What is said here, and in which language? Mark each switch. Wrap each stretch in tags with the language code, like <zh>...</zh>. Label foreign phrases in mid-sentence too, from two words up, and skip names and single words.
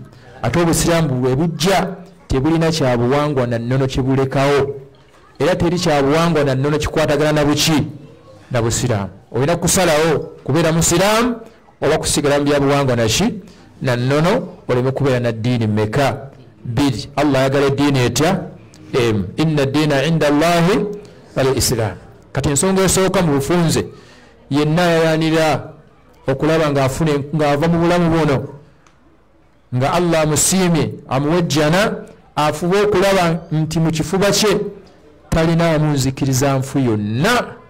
<lg>ate obusiraamu bwe bujja tebulina kyabuwangwa nannono kyebulekawo era teri kyabuwangwa nannono kikwatagana na buki na busiraamu. olina kusalawo kubeera musiraamu oba kusigala mu byabuwangwa naki nannono oleme kubeera na ddiini mmeka bbiri. Allah ayagala eddiini etya emu.</lg> <ar>إن الدين عند الله الإسلام.</ar> <lg>kati ensonga esooka mu bufunze yenna yayanira okulaba ng'ava mu bulamu buno nga Allah amusiimye amuwejjana afuba okulaba nti mu kifuba kye talina amunzikiriza nfu yonna.</lg>